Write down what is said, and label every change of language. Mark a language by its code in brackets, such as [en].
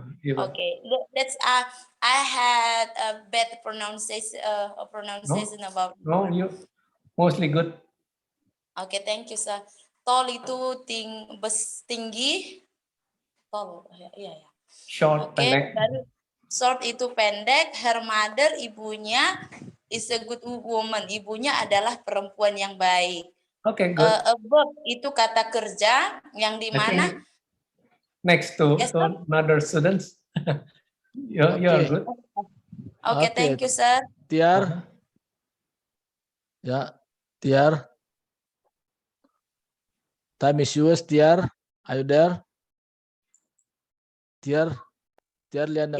[en] Okay, that's I had a bad pronunciation about. No, you mostly good. Okay, thank you sir. [id] Tall itu tinggi, tall, iya ya. Short, pendek. Baru short itu pendek. [en] Her mother, [id] ibunya, [en] is a good woman. [id] Ibunya adalah perempuan yang baik. [en] Okay, good. [id] Verb itu kata kerja yang di mana [en] next to another students. You're good. Okay, thank you sir. [id] Tiar. Ya, Tiar. [en] Time is yours, Tiar. Are you there? Tiar Liana